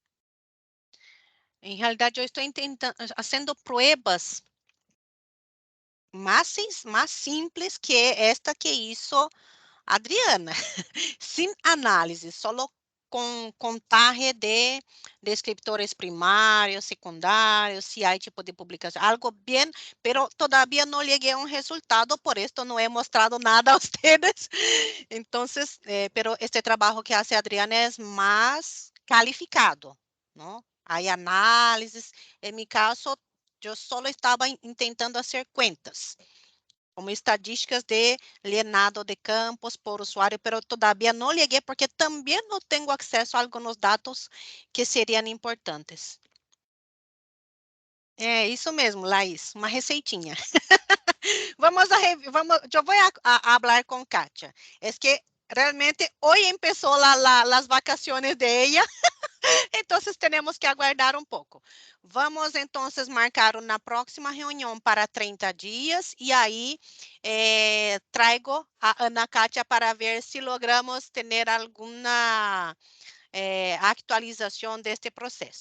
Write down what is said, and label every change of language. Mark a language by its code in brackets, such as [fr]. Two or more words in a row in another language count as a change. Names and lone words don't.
[pt] Em realidade, eu estou fazendo provas mais simples que esta que hizo Adriana, sem análise, só com contagem de descriptores primários, secundários, se há tipo de publicação, algo bem, [es] pero todavía [pt] não cheguei a um resultado, por isso não [es] he mostrado [pt] nada a vocês. Então, pero este trabalho que hace Adriana é mais calificado, não? Há análises. Em meu caso, eu só estava tentando fazer contas, como estatísticas de llenado de campos por usuário, [es] pero todavía [pt] não cheguei porque também não tenho acesso a alguns dados que seriam importantes. É isso mesmo, Laís, uma receitinha. Eu vou falar com Kátia. É que realmente [es] hoy empezó las vacaciones de ella. Entonces tenemos que aguardar un poco. Vamos entonces marcar una próxima reunión para 30 días y ahí traigo a Ana Katia para ver si logramos tener alguna actualización de este proceso.